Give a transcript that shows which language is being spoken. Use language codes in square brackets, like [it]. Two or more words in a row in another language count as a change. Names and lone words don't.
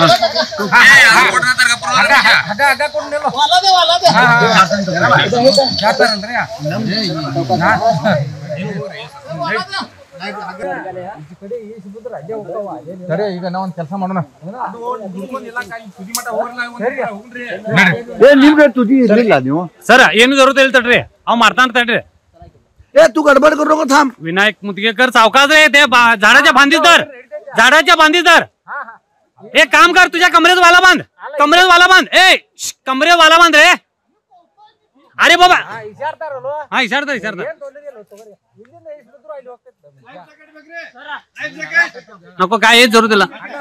[kn] ಸರಿ ಈಗ ನಾವ್ ಒಂದ್ ಕೆಲಸ ಮಾಡೋಣ ನಿಮ್ಗೆ ತುದಿ ಇರ್ಲಿಲ್ಲ ನೀವು सर ಏನು जरूरत ಇಲ್ಲ ತಡ್ರಿ ಅವ್ ಮಾಡ್ತಾನ ತಡ್ರಿ [mr] तू गडबड करू नको थांब विनायक मुदगेकर सावकाश रे ते झाडाच्या बांधीत धर एक काम कर तुझ्या कमरेत वाला बांध ए कमरेत वाला बांध रे अरे बाबा हा इशारता नको काय हेच जरूर दिला